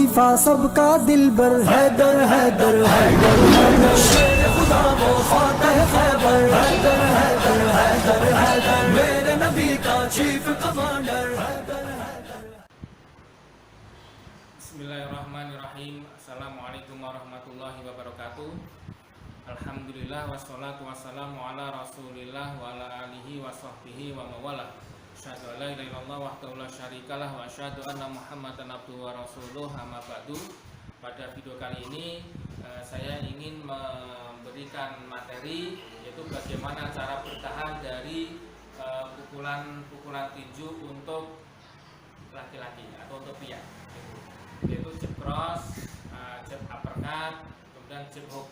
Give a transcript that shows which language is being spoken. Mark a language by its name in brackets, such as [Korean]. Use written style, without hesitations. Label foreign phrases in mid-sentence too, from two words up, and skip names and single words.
[Urdu] مصطفیٰ سب کا دلبر حیدر حیدر حیدر حیدر شیر خدا وہ فاتح خیبر حیدر حیدر حیدر حیدر میرے نبی کا [English] chief commander [Urdu] حیدر حیدر. [Arabic] بسم الله الرحمن الرحيم. السلام عليكم ورحمة الله وبركاته. الحمد لله والصلاة والسلام على رسول الله وعلى آله وصحبه ومن والاه. أشهد أن لا إله إلا الله وحده لا شريك له وأشهد أن محمدا عبده ورسوله، أما بعد. [Indonesian] Pada video kali ini saya ingin memberikan materi, yaitu bagaimana cara bertahan dari pukulan tinju untuk laki-laki atau untuk pria, yaitu [English] jab cross, jab uppercut, [Indonesian] kemudian [English] jab hook.